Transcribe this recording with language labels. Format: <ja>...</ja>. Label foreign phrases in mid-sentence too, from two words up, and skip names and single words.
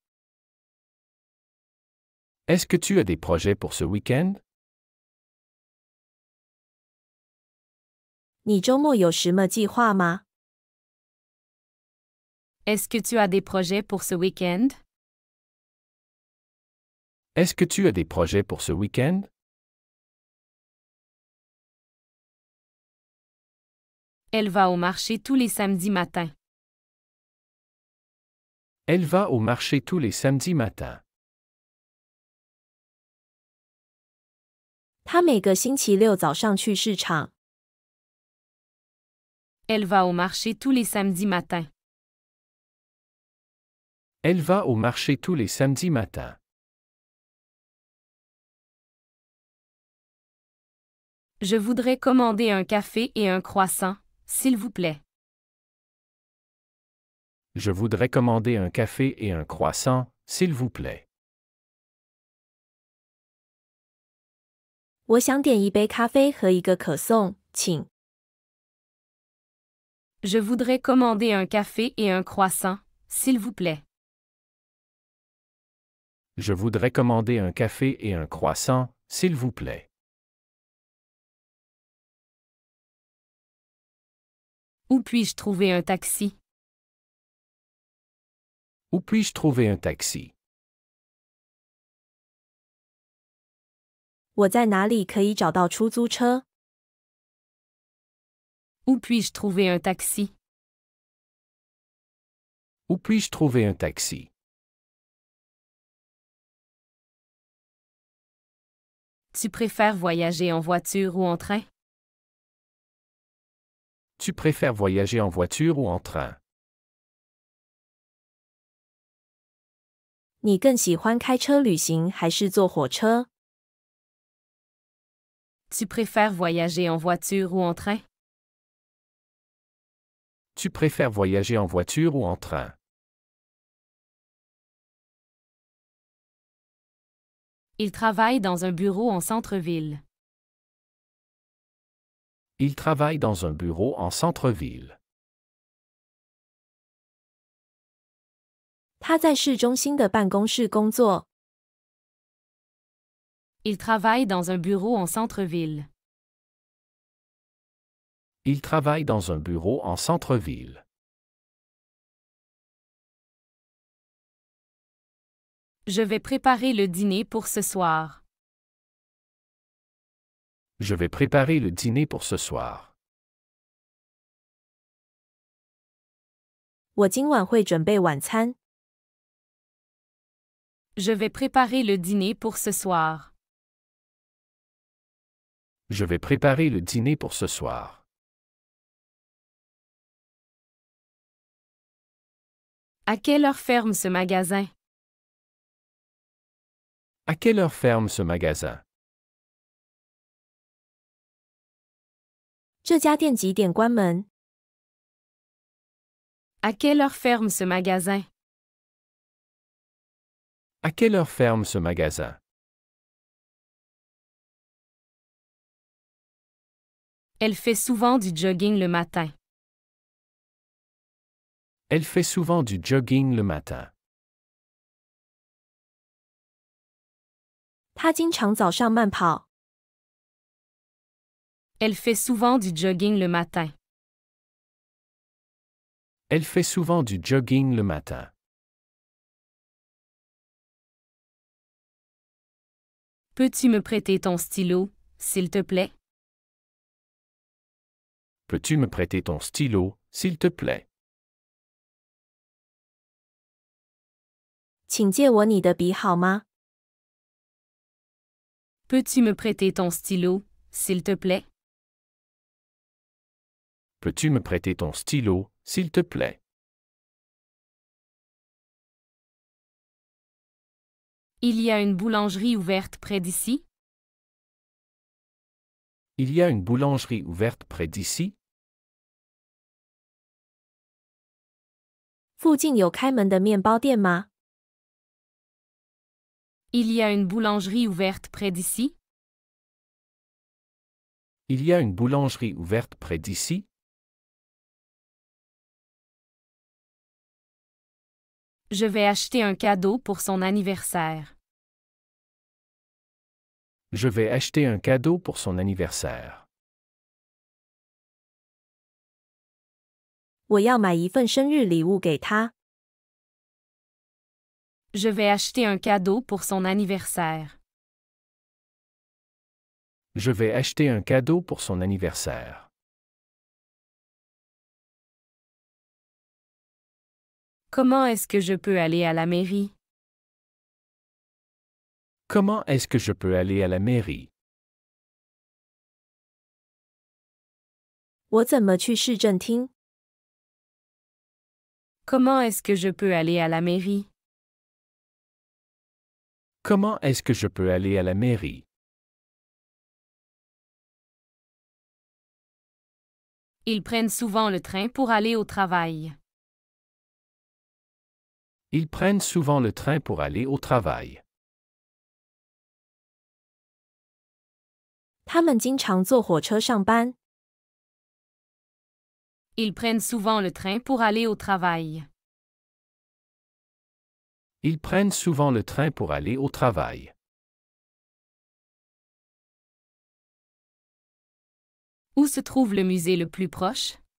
<fr>Est-ce que tu as des projets pour ce week-end?</fr> <zh>你周末有什么计划吗？</zh> <fr>Est-ce que tu as des projets pour ce week-end? Est-ce que tu as des projets pour ce week-end? Elle va au marché tous les samedis matins. Elle va au marché tous les samedis matins.</fr> <zh>她每个星期六早上去市场。</zh> <fr>Elle va au marché tous les samedis matins. Elle va au marché tous les samedis matins. Je voudrais commander un café et un croissant, s'il vous plaît. Je voudrais commander un café et un croissant, s'il vous plaît.</fr> <zh>我想点一杯咖啡和一个可颂，请。</zh> <fr>Je voudrais commander un café et un croissant, s'il vous plaît. Je voudrais commander un café et un croissant, s'il vous plaît. Où puis-je trouver un taxi? Où puis-je trouver un taxi?</fr> <zh>我在哪里可以找到出租车？</zh> <fr>Où puis-je trouver un taxi? Où puis-je trouver un taxi? Tu préfères voyager en voiture ou en train? Tu préfères voyager en voiture ou en train?</fr> <zh>你更喜欢开车旅行还是坐火车？</zh> <fr>Tu préfères voyager en voiture ou en train? Tu préfères voyager en voiture ou en train? Il travaille dans un bureau en centre-ville. Il travaille dans un bureau en centre-ville.</fr> <zh>他在市中心的办公室工作。</zh> <fr>Il travaille dans un bureau en centre-ville. Il travaille dans un bureau en centre-ville. Je vais préparer le dîner pour ce soir. Je vais préparer le dîner pour ce soir.</fr> <zh>我今晚会准备晚餐。</zh> <fr>Je vais préparer le dîner pour ce soir. Je vais préparer le dîner pour ce soir. À quelle heure ferme ce magasin? À quelle heure ferme ce magasin?</fr> <zh>这家店几点关门？</zh> <fr>À quelle heure ferme ce magasin? À quelle heure ferme ce magasin? Elle fait souvent du jogging le matin. Elle fait souvent du jogging le matin.</fr> <zh>他经常早上慢跑。</zh> <fr>Elle fait souvent du jogging le matin. Elle fait souvent du jogging le matin. Peux-tu me prêter ton stylo, s'il te plaît? Peux-tu me prêter ton stylo, s'il te plaît?</fr> <zh>请借我你的笔好吗？</zh> <fr>Peux-tu me prêter ton stylo, s'il te plaît? Peux-tu me prêter ton stylo, s'il te plaît? Il y a une boulangerie ouverte près d'ici? Il y a une boulangerie ouverte près d'ici?</fr> <zh>附近有开门的面包店吗？</zh> <fr>Il y a une boulangerie ouverte près d'ici? Il y a une boulangerie ouverte près d'ici? Je vais acheter un cadeau pour son anniversaire. Je vais acheter un cadeau pour son anniversaire.</fr> <zh>我要买一份生日礼物给他。</zh> <fr>Je vais acheter un cadeau pour son anniversaire. Je vais acheter un cadeau pour son anniversaire. Comment est-ce que je peux aller à la mairie? Comment est-ce que je peux aller à la mairie?</fr> <zh>我怎么去市政厅？</zh> <fr>Comment est-ce que je peux aller à la mairie? Comment est-ce que je peux aller à la mairie? Ils prennent souvent le train pour aller au travail. Ils prennent souvent le train pour aller au travail.</fr> <zh>他们经常坐火车上班。</zh> <fr>Ils prennent souvent le train pour aller au travail. Ils prennent souvent le train pour aller au travail. Où se trouve le musée le plus proche?</fr>